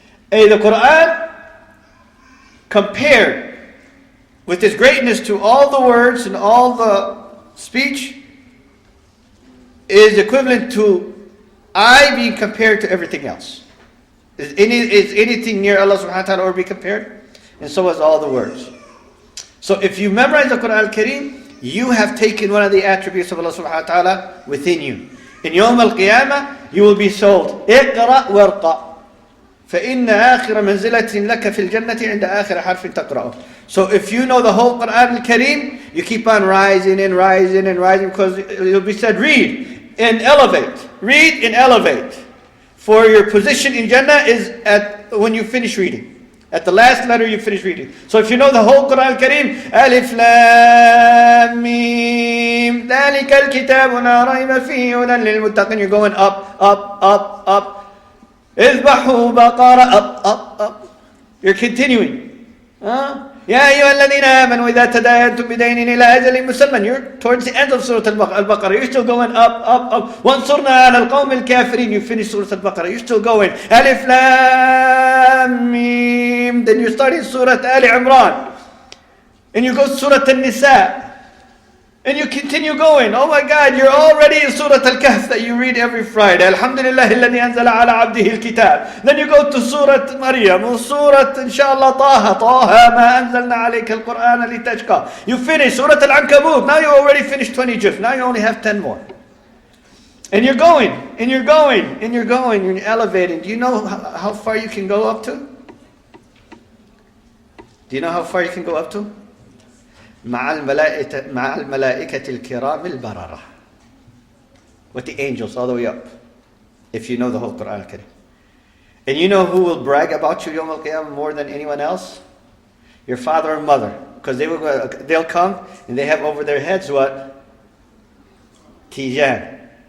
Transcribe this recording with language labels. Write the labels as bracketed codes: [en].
[en] The Quran, compared with its greatness to all the words and all the speech, is equivalent to I being compared to everything else. Is anything near Allah subhanahu wa ta'ala or be compared? And so is all the words. So if you memorize the Quran al-Karim, you have taken one of the attributes of Allah subhanahu wa ta'ala within you. In Yawm al-Qiyamah, you will be told, [ar] اقرأ وارقى فإن آخر منزلة لك في الجنة عند آخر حرف تقرأه. [en] So if you know the whole Quran al-Karim, you keep on rising and rising and rising, because you'll be said, read and elevate. Read and elevate. For your position in Jannah is at when you finish reading. At the last letter you finish reading. So if you know the whole Quran al-Karim, Alif Lam Mim, [ar] ذَلِكَ الْكِتَابُ لَا رَيْبَ فِيهِ هُدًى لِلْمُتَّقِينَ. [en] You're going up, up, up, up. [ar] اذبحوا بقرة, up. [en] You're continuing. [ar] يا أيها الذين آمنوا إذا تداينتم بدين إلى أجل مسمى. [en] You're towards the end of Surah Al-Baqarah. You're still going up. [ar] وانصرنا على القوم الكافرين. [en] You finish Surah Al-Baqarah. You're still going. [ar] ألف لام ميم. [en] Then you're starting Surah Ali Imran. And you go to Surah An-Nisa. And you continue going. Oh my God, you're already in Surah Al-Kahf that you read every Friday. [ar] Alhamdulillah alladhi anzala ala abdihi al-kitab. [en] Then you go to Surah Maryam, Surah Inshallah [ar] Taha ma anzalna alayka al-Qur'ana litashqa. [en] You finish Surah Al-Ankabut. Now you already finished 20 juz. Now you only have 10 more. And you're going, and you're going, and you're going, you're elevating. Do you know how far you can go up to? Do you know how far you can go up to? [ar] مع الملائكة الكرام البررة. [en] With the angels all the way up. If you know the whole Quran al-Karim. And you know who will brag about you Yawm al-Qiyamah more than anyone else? Your father and mother. Because they'll come and they have over their heads what? Tijan.